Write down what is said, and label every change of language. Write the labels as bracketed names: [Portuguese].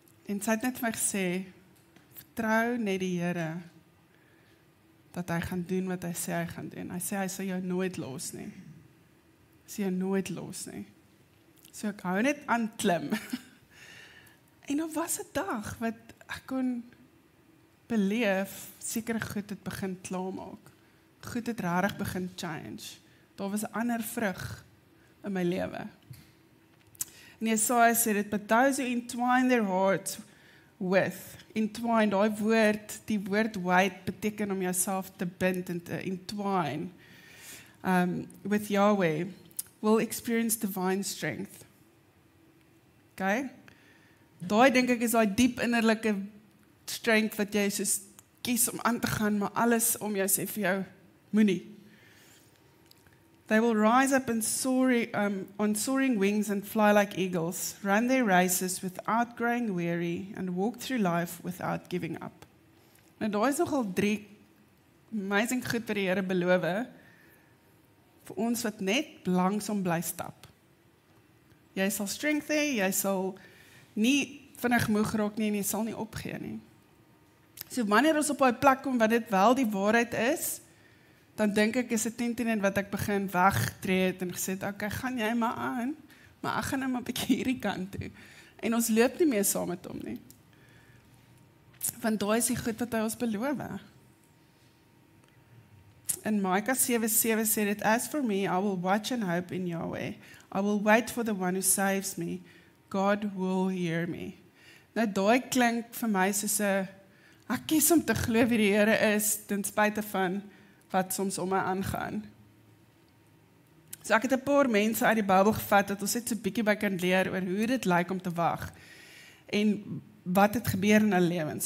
[Afrikaans] En sy het net vir my gesê, vertrou net die Here, dat hy gaan doen wat hy sê hy gaan doen. Hy sê hy sal jou nooit los nie. Hy sal jou nooit los nie. So ek hou net aan klim. En dan was 'n dag wat ek kon beleef, sekere goed het begin klaarmaak. Goed het regtig begin change. Daar was 'n ander vrug in my lewe. En Jesaja sê dit, [English] but those who entwine their hearts with, entwine, [Afrikaans] die woord wait beteken om jouself te bind en te [English] entwine with Yahweh, will experience divine strength. Okay? [Afrikaans] Daai dink ek is daai diep innerlike strength wat jy soos kies om aan te gaan, maar alles om jou sê vir jou, moenie. [English] They will rise up and on soaring wings and fly like eagles, run their races without growing weary, and walk through life without giving up. [Afrikaans] Nou daar is nogal 3 amazing goed wat die Here beloof vir ons wat net langsom bly stap. Jy sal strength hê, jy sal nie vinnig moeg raak nie en jy sal nie opgee nie. So wanneer ons op daai plek kom wat dit wel die waarheid is, dan dink ek is dit net wat ek begin wegtree het en gesê het, okay, gaan jy maar aan, maar ek gaan nou maar 'n bietjie hierdie kant toe. En ons loop nie meer saam met hom nie. Want daai is die goed wat hy ons beloof. [English] In Micah 7:7 [Afrikaans] sê dit, [English] as for me, I will watch and hope in Yahweh. I will wait for the one who saves me. God will hear me. [Afrikaans] Nou daai klink vir my soos 'n ek kies om te glo wie die Here is, ten spyte van wat soms om my aangaan. So ek het 'n paar mense uit die Bybel gevat, dat ons net so 'n bietjie by kan leer oor hoe dit lyk om te wag, en wat het gebeur in hulle lewens.